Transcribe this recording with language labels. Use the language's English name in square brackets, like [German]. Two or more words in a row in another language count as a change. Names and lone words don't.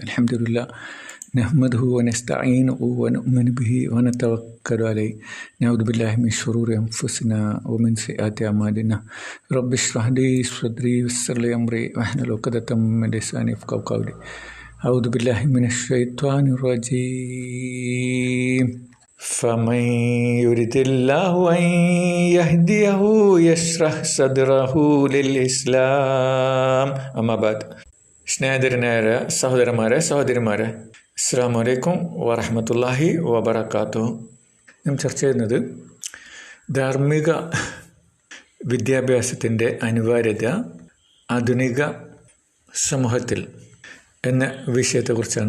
[Arabic] الحمد لله نحمده ونستعينه ونؤمن به ونتوكل عليه نعوذ بالله من شرور أنفسنا ومن سيئات أعمالنا رب اشرح لي صدري ويسر لي أمري واحلل عقدة من لساني يفقهوا قولي. أعوذ بالله من الشيطان الرجيم. فمن يرد الله أن يهديه يشرح صدره للإسلام. أما بعد. [Malayalam] സ്നേഹിതരനായ സഹോദരന്മാരെ [Arabic] السلام عليكم ورحمة الله وبركاته. [Malayalam] നാം ചർച്ച ചെയ്യുന്നത് ധാർമ്മിക വിദ്യാഭ്യാസത്തിൻ്റെ അനിവാര്യത ആധുനിക സമൂഹത്തിൽ എന്ന വിഷയത്തെക്കുറിച്ചാണ്.